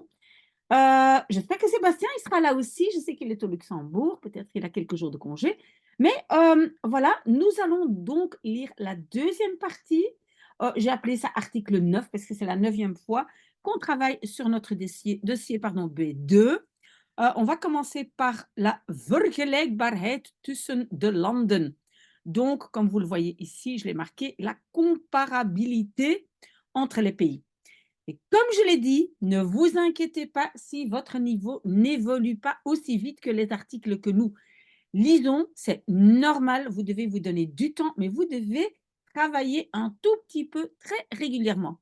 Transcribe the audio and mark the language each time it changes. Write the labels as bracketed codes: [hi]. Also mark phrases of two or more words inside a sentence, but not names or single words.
[fr] J'espère que Sébastien il sera là aussi. Je sais qu'il est au Luxembourg, peut-être qu'il a quelques jours de congé. Mais voilà, nous allons donc lire la deuxième partie. J'ai appelé ça article 9 parce que c'est la neuvième fois qu'on travaille sur notre dossier pardon, B2. On va commencer par la [nl] vergelijkbaarheid tussen de landen. [fr] Donc, comme vous le voyez ici, je l'ai marqué, la comparabilité entre les pays. Et comme je l'ai dit, ne vous inquiétez pas si votre niveau n'évolue pas aussi vite que les articles que nous lisons. C'est normal, vous devez vous donner du temps, mais vous devez travailler un tout petit peu très régulièrement.